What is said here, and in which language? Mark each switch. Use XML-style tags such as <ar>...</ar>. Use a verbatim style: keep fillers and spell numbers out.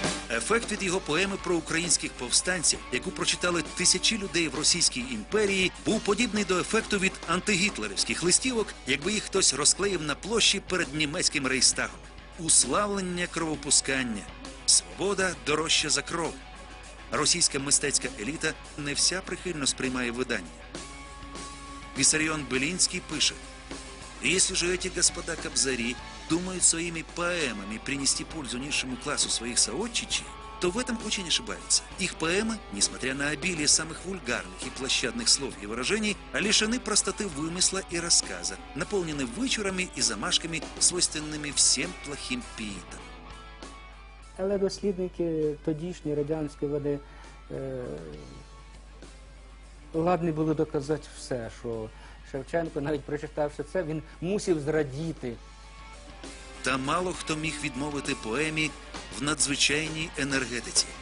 <uk>Ефект від його поеми про українських повстанців, яку прочитали тисячі людей в Російській імперії, був подібний до ефекту від антигітлерівських листівок, якби їх хтось розклеїв на площі перед німецьким рейхстагом. Уславлення кровопускання. Свобода дорожча за кров. Російська мистецька еліта не вся прихильно сприймає видання. Віссаріон Белінський пише,</uk> <ru>«Если же эти господа Кобзари думают своими поэмами принести пользу низшему классу своих соотчичей, то в этом очень ошибаются. Их поэмы, несмотря на обилие самых вульгарных и площадных слов и выражений, лишены простоты вымысла и рассказа, наполнены вычурами и замашками, свойственными всем плохим пиитам».</ru> <uk>Але дослідники тодішні радянські вони е, ладні були доказати все, що Шевченко, навіть прочитавши це, він мусив зрадіти. Та мало хто міг відмовити поемі в надзвичайній енергетиці.</uk>